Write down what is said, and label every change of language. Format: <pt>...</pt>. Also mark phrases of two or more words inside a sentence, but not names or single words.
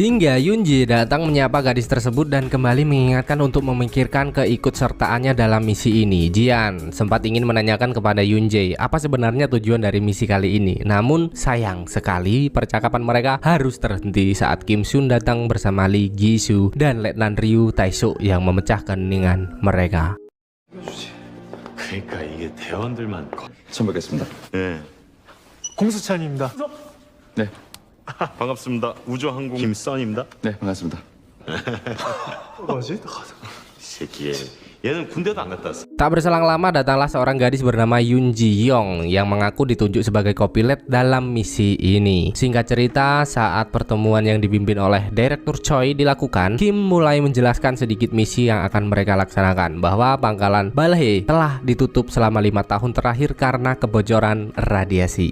<id>Hingga Yun Jae datang menyapa gadis tersebut dan kembali mengingatkan untuk memikirkan keikutsertaannya dalam misi ini. Jian sempat ingin menanyakan kepada Yun Jae apa sebenarnya tujuan dari misi kali ini, namun sayang sekali percakapan mereka harus terhenti saat Kim Sun datang bersama Lee Gi-shu dan Letnan Ryu Tae-soo yang memecah keheningan mereka.</id> <ko>그러니까 이게 대원들만 처음 뵙겠습니다. 네. 공수찬입니다. 네, 반갑습니다. 우주항공 김선입니다. 네 반갑습니다. 뭐지? 이 새끼 얘는 군대도 안 갔다 왔어.</ko> <id>Tak berselang lama datanglah seorang gadis bernama Yun Ji Yong yang mengaku ditunjuk sebagai kopilot dalam misi ini. Singkat cerita, saat pertemuan yang dipimpin oleh Direktur Choi dilakukan, Kim mulai menjelaskan sedikit misi yang akan mereka laksanakan, bahwa pangkalan Balhae telah ditutup selama 5 tahun terakhir karena kebocoran radiasi.</id>